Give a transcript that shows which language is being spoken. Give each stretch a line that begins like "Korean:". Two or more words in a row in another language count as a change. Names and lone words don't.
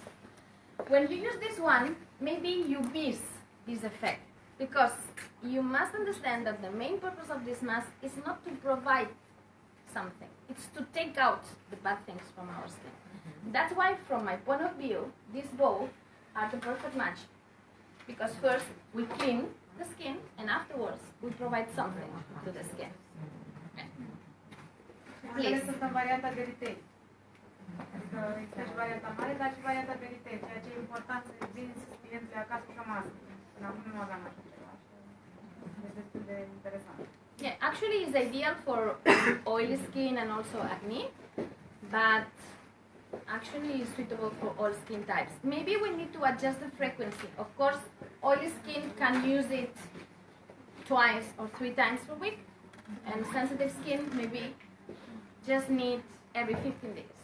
English: When you use this one, maybe you miss this effect because you must understand that the main purpose of this mask is not to provide something. It's to take out the bad things from our skin. That's why, from my point of view, these both are the perfect match. Because first, we clean the skin, and afterwards, we provide something to the skin.
Romanian: Ambele sunt în varianta de retail. Adică există și varianta mare, dar și varianta de retail, ceea ce e important să vinzi clienții acasă cu o mască. Până acum nu aveam așa ceva. E destul de interesant.
English: Yeah, actually it's ideal for oily skin and also acne, but actually it's suitable for all skin types. Maybe we need to adjust the frequency. Of course, oily skin can use it twice or 3 times per week, and sensitive skin maybe just need every 15 days.